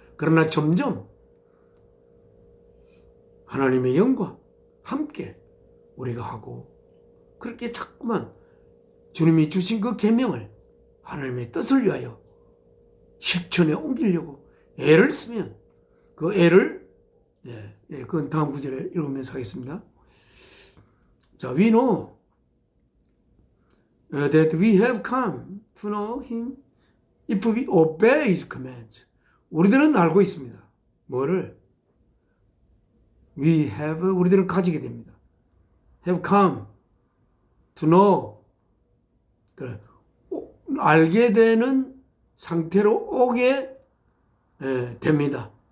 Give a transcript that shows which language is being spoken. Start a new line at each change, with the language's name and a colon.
Korean: 그러나 점점 하나님의 영과 함께 우리가 하고 그렇게 자꾸만 주님이 주신 그 계명을 하나님의 뜻을 위하여 실천에 옮기려고 애를 쓰면 그 애를 그건 다음 구절에 읽으면서 하겠습니다.
English: 자, we know that we have come to know him if we obey his commands.
Korean: 우리들은 알고 있습니다. 뭐를? 우리들은 가지게 됩니다.
English: have come to know. 그래.
Korean: 알게 되는 상태로 오게 됩니다.